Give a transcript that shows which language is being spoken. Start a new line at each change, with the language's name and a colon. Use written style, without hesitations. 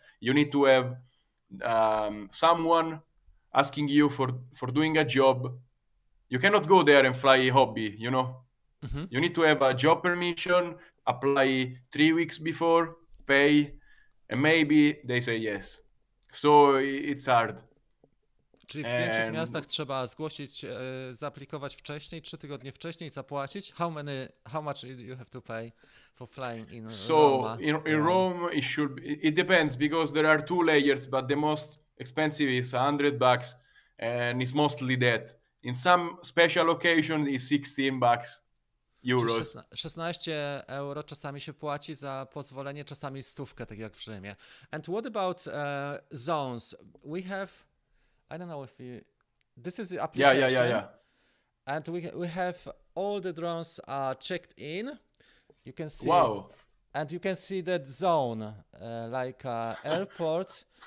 English: You need to have someone asking you for doing a job. You cannot go there and fly a hobby, you know. You need to have a job permission, apply 3 weeks before, pay, and maybe they say yes. So it's hard.
Polish: Czyli w większych miastach trzeba zgłosić, zaaplikować wcześniej, 3 tygodnie wcześniej, zapłacić.
English: How much you have to pay for flying in Roma? In Rome, it depends because there are 2 layers, but the most expensive is $100, and it's mostly that. In some special occasions, it's $16. Euros.
Polish: 16 euro czasami się płaci za pozwolenie, czasami 100, tak jak w Rzymie.
English: And what about zones? We have, I don't know if this is the application. Yeah. And we have all the drones are checked in. You can see. Wow. And you can see that zone, like airport.